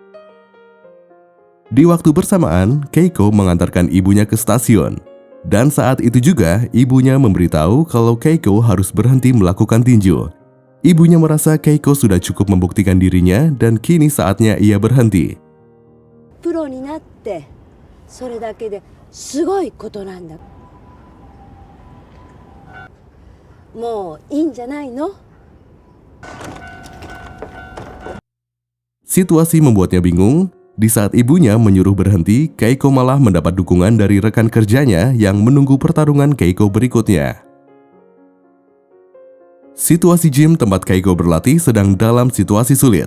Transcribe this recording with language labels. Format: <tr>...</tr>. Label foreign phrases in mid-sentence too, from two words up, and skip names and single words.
<id>Di waktu bersamaan, Keiko mengantarkan ibunya ke stasiun. Dan saat itu juga, ibunya memberitahu kalau Keiko harus berhenti melakukan tinju. Ibunya merasa Keiko sudah cukup membuktikan dirinya dan kini saatnya ia berhenti.</id> <ja>プロになってそれだけですごいことなんだ。もういいんじゃないの?</ja> <id>Situasi membuatnya bingung. Di saat ibunya menyuruh berhenti, Keiko malah mendapat dukungan dari rekan kerjanya yang menunggu pertarungan Keiko berikutnya. Situasi gym tempat Keiko berlatih sedang dalam situasi sulit.</id>